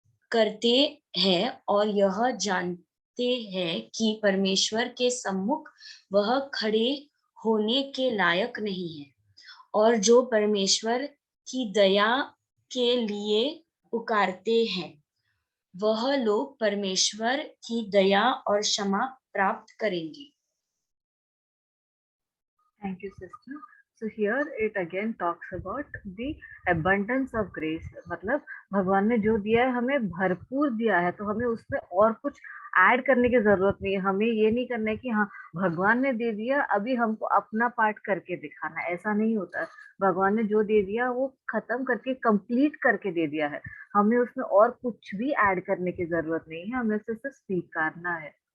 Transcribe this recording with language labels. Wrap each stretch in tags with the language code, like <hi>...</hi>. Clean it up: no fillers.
<hi>करते हैं और यह जानते हैं कि परमेश्वर के सम्मुख वह खड़े होने के लायक नहीं है, और जो परमेश्वर की दया के लिए पुकारते हैं, वह लोग परमेश्वर की दया और क्षमा प्राप्त करेंगे।</hi> <en>Thank you, sister. So here it again talks about the abundance of grace.</en> <hi>मतलब भगवान ने जो दिया है हमें भरपूर दिया है, तो हमें उसमें और कुछ ऐड करने की जरूरत नहीं है। हमें ये नहीं करना है कि हाँ भगवान ने दे दिया, अभी हमको अपना पार्ट करके दिखाना है, ऐसा नहीं होता है। भगवान ने जो दे दिया वो खत्म करके कंप्लीट करके दे दिया है, हमें उसमें और कुछ भी ऐड करने की जरूरत नहीं है, हमें उसे सिर्फ स्वीकारना है।</hi>